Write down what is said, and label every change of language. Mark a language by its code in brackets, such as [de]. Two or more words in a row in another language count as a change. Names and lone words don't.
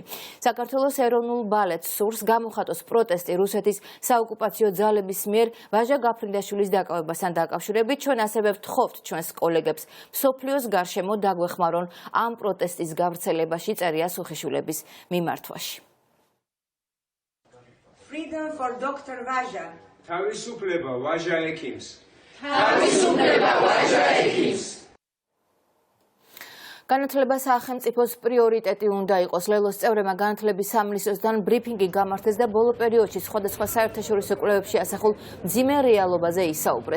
[ka] საქართველოს ეროვნულ ბალეტს სურს გამოხატოს პროტესტი რუსეთის საოკუპაციო ძალების მიერ ვაჟა გაფრინდაშვილის დაკავებასთან დაკავშირებით. ჩვენ ასევე ვთხოვთ ჩვენს კოლეგებს მსოფლიოს გარშემო დაგვეხმარონ ამ პროტესტის გავრცელებაში, წერია სუხიშვილების მიმართვაში. [en] Freedom for Dr. Vaja. [ka] თავისუფლება ვაჟა ექიმს. თავისუფლება ვაჟა ექიმს. განათლება სახელმწიფოს პრიორიტეტი უნდა იყოს. ლელოს წევრებმა განათლების სამინისტროსთან ბრიფინგი გამართეს და ბოლო პერიოდში სხვადასხვა საერთაშორისო კვლევებში ასახულ მძიმე რეალობაზე ისაუბრეს.